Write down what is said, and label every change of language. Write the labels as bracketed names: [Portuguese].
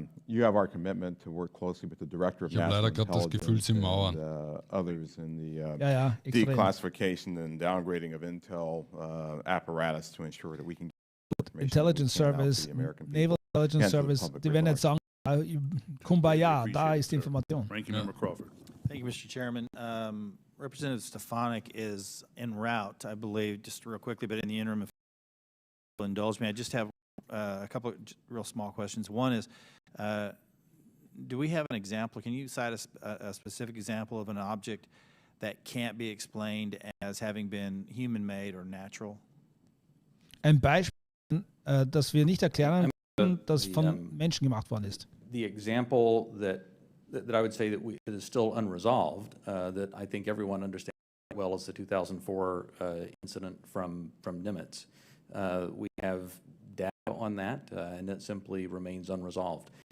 [English] You have our commitment to work closely with the Director of National Intelligence and others in the declassification and downgrading of intel apparatus to ensure that we can get [German] Intelligence Service, Naval Intelligence Service, die werden jetzt sagen, Kumbaya, da ist die Information. [English] Ranking Member Crawford. Thank you, Mr. Chairman. Representative Stefanik is en route, I believe, just real quickly, but in the interim, if you'll indulge me, I just have a couple of real small questions. One is, do we have an example? Can you cite a specific example of an object that can't be explained as having been human-made or natural? [German] Ein Beispiel, das wir nicht erklären können, das von Menschen gemacht worden ist. [English] The example that I would say that is still unresolved, that I think everyone understands well, is the 2004 incident from Nimitz. We have data on that, and it simply remains unresolved.